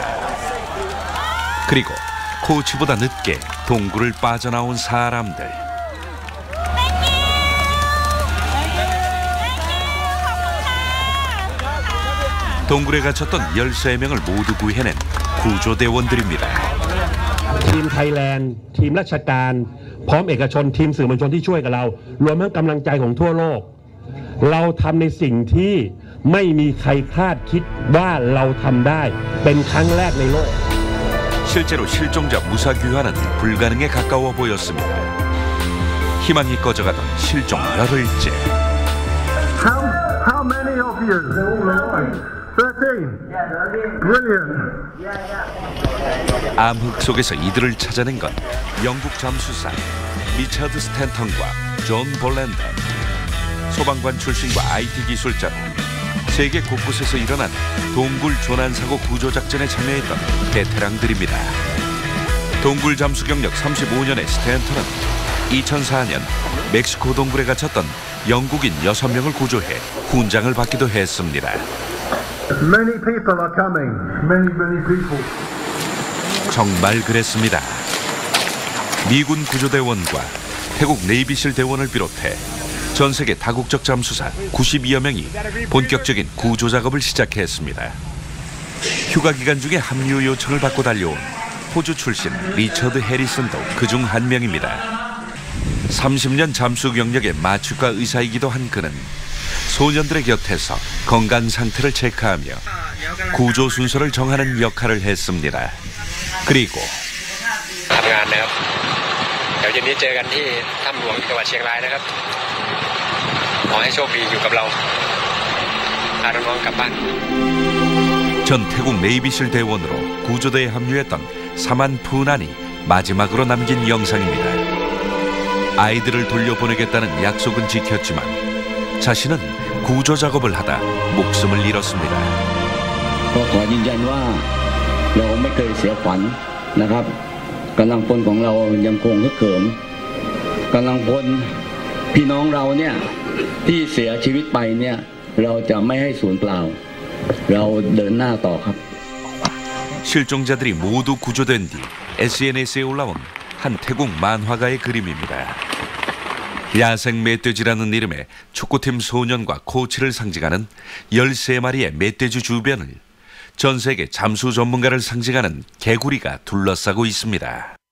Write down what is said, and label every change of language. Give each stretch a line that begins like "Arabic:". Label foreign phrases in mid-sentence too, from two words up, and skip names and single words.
Korean: 그리고 코치보다 늦게 동굴을 빠져나온 사람들. 동굴에 갇혔던 13명을 모두 구해낸 구조대원들입니다.
Thai: ทีมไทยแลนด์ทีมราชการพร้อมเอกชนทีมสื่อมวลชนที่ช่วยกับเรารวมทั้งกำลังใจของทั่วโลกเราทำในสิ่งที่ไม่มีใครคาดคิดว่าเราทำได้เป็นครั้งแรกในโลก
Korean: 실제로 실종자 무사 귀환은 불가능에 가까워 보였습니다. 희망이 꺼져가던 실종 열흘째.
English: How many of you? 13. Brilliant.
Korean: 암흑 속에서 이들을 찾아낸 건 영국 잠수사 리처드 스탠턴과 존 볼랜더. 소방관 출신과 IT 기술자로 세계 곳곳에서 일어난 동굴 조난사고 구조작전에 참여했던 베테랑들입니다. 동굴 잠수 경력 35년의 스탠턴은 2004년 멕시코 동굴에 갇혔던 영국인 6명을 구조해 훈장을 받기도 했습니다.
English: Many people are coming. Many people.
Korean: 정말 그랬습니다. 미군 구조대원과 태국 네이비실 대원을 비롯해 전 세계 다국적 잠수사 92여 명이 본격적인 구조 작업을 시작했습니다. 휴가 기간 중에 합류 요청을 받고 달려온 호주 출신 리처드 해리슨도 그중 한 명입니다. 30년 잠수 경력의 마취과 의사이기도 한 그는 소년들의 곁에서 건강 상태를 체크하며 구조 순서를 정하는 역할을 했습니다. 그리고
Thai: เดี๋ยวเย็นนี้เจอกันที่ถ้ำหลวงจังหวัดเชียงรายนะครับขอให้โชคดีอยู่กับเราพาน้องๆกลับบ้าน
Korean: 전 태국 네이비실 대원으로 구조대에 합류했던 사만 푸난이 마지막으로 남긴 영상입니다. 아이들을 돌려보내겠다는 약속은 지켰지만 자신은 구조 작업을 하다 목숨을 잃었습니다.
Thai: ขอยืนยันว่าเราไม่เคยเสียขวัญนะครับกำลังพลของเรายังคงฮึกเหิมกำลังพลพี่น้องเราเนี่ยที่เสียชีวิตไปเนี่ยเราจะไม่ให้สูญเปล่าเราเดินหน้าต่อครับ
Korean: 실종자들이 모두 구조된 뒤 SNS에 올라온 한 태국 만화가의 그림입니다. 야생 멧돼지라는 이름의 축구팀 소년과 코치를 상징하는 13마리의 멧돼지 주변을 전 세계 잠수 전문가를 상징하는 개구리가 둘러싸고 있습니다.